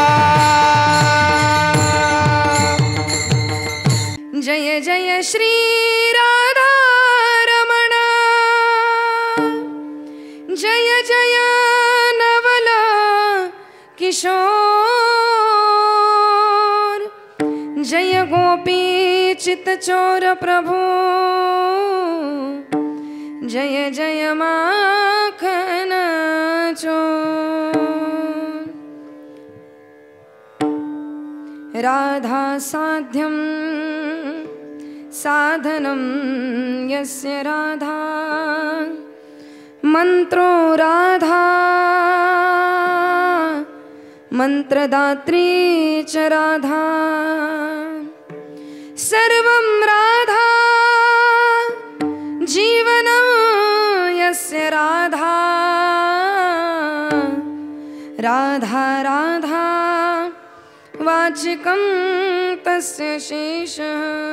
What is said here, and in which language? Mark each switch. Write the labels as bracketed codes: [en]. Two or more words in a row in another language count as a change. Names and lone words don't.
[hi] जय जय श्री राधा रमण, जय जय नवल किशोर, जय गोपी चित चोर प्रभु, जय जय माखन चोर। [sa] राधा साध्यं साधनं यस्य राधा, मंत्रो राधा मंत्रदात्री च राधा, सर्वं राधा जीवनं यस्य राधा, राधा राधा वाचिकं तस्य शेषः।